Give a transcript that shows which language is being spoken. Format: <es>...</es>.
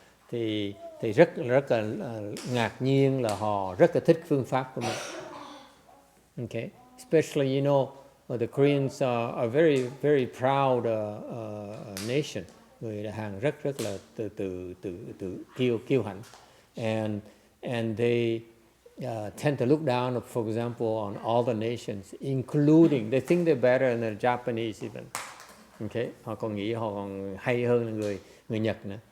<vi>Thì rất là ngạc nhiên là họ rất là thích phương pháp của mình.</vi> <en>Okay, especially the Koreans are very very proud nation.</en> <vi>Người Hàn rất là tự kiêu hãnh,</vi> <en>and they tend to look down, for example, on all the nations, including they think they're better than the Japanese even.</en> <vi>Okay, họ còn nghĩ họ còn hay hơn là người Nhật nữa.</vi>